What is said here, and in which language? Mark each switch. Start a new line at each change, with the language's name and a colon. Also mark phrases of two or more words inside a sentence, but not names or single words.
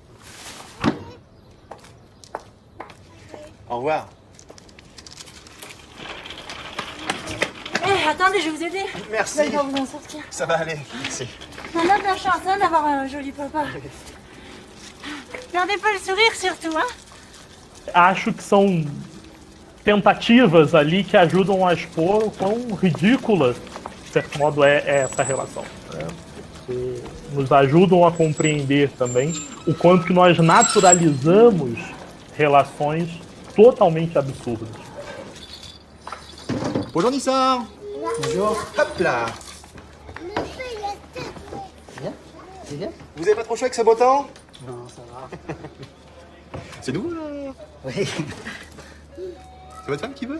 French: Au revoir. Eh, attendez, je vais vous aider. Merci. Vous allez pas vous en sortir. Ça va aller, merci. On a de la chance hein, d'avoir un joli papa. Perdez pas le sourire surtout, hein?
Portuguese: Acho que são tentativas ali que ajudam a expor o quão ridícula, de certo modo, é essa relação, né? Que nos ajudam a compreender também o quanto que nós naturalizamos relações totalmente absurdas.
French: Bonjour Nissa. Bonjour. Hop là. C'est bien. Vous avez pas trop chaud avec ce beau temps? Non, ça va. C'est nouveau, là? Oui. C'est votre femme qui veut?